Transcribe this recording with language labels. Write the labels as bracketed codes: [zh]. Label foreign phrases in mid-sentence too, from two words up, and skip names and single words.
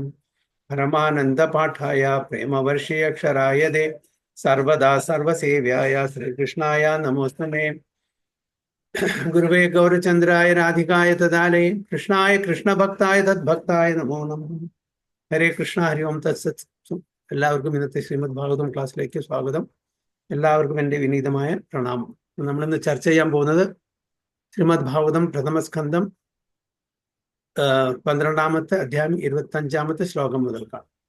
[sa] परमानंद पाठाय प्रेमवर्षीय क्षराय दे सर्वदा सर्वसेव्याय श्रीकृष्णाय नमोस्तुते। गुरुवे गौरचंद्राय राधिकाय तदालये कृष्णाय कृष्ण भक्ताय तद्भक्ताय नमो नमः। ഹരേ കൃഷ്ണ ഹരി ഓം തത്സത്. [ml] എല്ലാവർക്കും ഇന്നത്തെ ശ്രീമദ് ഭാഗവതം ക്ലാസ്സിലേക്ക് സ്വാഗതം. എല്ലാവർക്കും എൻ്റെ വിനീതമായ പ്രണാമം. നമ്മളിന്ന് ചർച്ച ചെയ്യാൻ പോകുന്നത് ശ്രീമദ് ഭാഗവതം പ്രഥമസ്കന്ധം 12-ാമത്തെ അധ്യായം 25-ാമത്തെ ശ്ലോകം മുതൽക്കാണ്.